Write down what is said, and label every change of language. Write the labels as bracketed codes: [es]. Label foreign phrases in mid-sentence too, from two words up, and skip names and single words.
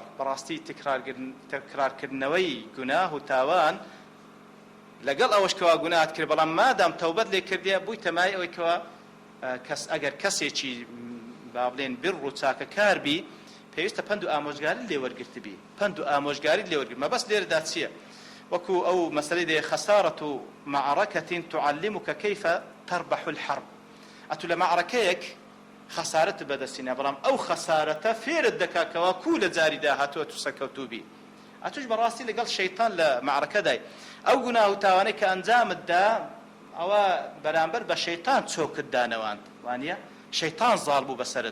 [ckb] بەڕاستی تکرارکردنەوەی گوناه و تاوان لەگەڵ ئەوەش کەوا گوناهت کرد، بەڵام مادام تەوبەت لێ کردیە بوویتە مای ئەوەی کەوا ئەگەر کەسێکی با بڵێن بڕ و چاکەکار بی، پێویستە پند و ئامۆژگاری لێ وەرگرتبی، پند و ئامۆژگاری لێ وەرگرت. مەبەست لێرەدا چییە؟ وەکو ئەو مەسەلەی دێ خەسارەت و [ar] معرەکەتین تعلمك كيف تربح الحرب. [ckb] ئەتو لە معرەکەیەک خەسارەت بەدەستینە، بەڵام ئەو خەسارەتە فێرت دەکاکەوە کو لە جاری داهاتووە تو سەرکەوتوبی. ئەتوش بەڕاستی لەگەڵ شەیتان لە معرەکەدای ئەو گوناه و تاوانەی کە ئەنجامتدا ئەوە بەرامبەر بە شەیتان چۆکت دانەواند، وانە شەیتان زاڵ بوو بەسەرت.